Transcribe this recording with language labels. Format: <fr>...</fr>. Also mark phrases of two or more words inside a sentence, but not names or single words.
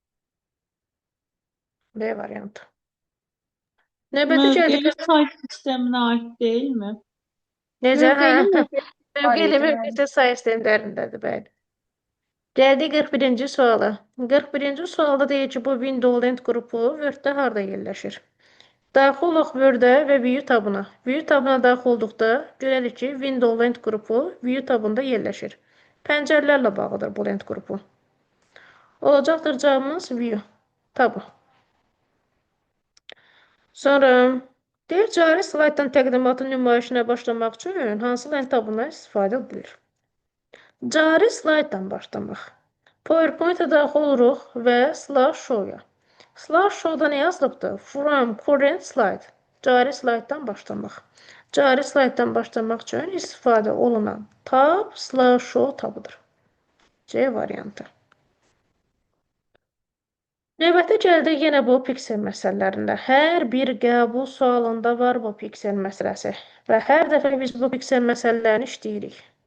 <az>B variantı. Növbəti gəldik. Mövqeli say sisteminə aid deyilmi? Necə? Mövqeli Mövqeli say sistemlərindədir, bəli. Gəldik 41-ci suala. 41-ci sualda deyir ki, bu</az> <en>window length</en> <az>qrupu Word-də harda yerləşir? Daxil olaq Word-ə və View tabına. View tabına daxil olduqda görərik ki,</az> <en>window length</en> <az>qrupu View tabında yerləşir. Pəncərələrlə bağlıdır bu length qrupu. Olacaqdır cavabımız View tabı. Sonra deyir, cari slayddan təqdimatın nümayişinə başlamaq üçün hansı length tabından istifadə edilir? Cari slayddan başlamaq. PowerPoint-a daxil oluruq və slideshow-ya. Slideshow-da nə yazılıbdır?</az> <en>From current slide.</en> <az>Cari slayddan başlamaq. Cari slayddan başlamaq üçün istifadə olunan tab slideshow tabıdır. C variantı. Növbətə gəldik yenə bu piksel məsələlərində. Hər bir qəbul sualında var bu piksel məsələsi və hər dəfə biz bu piksel məsələlərini işləyirik.</az>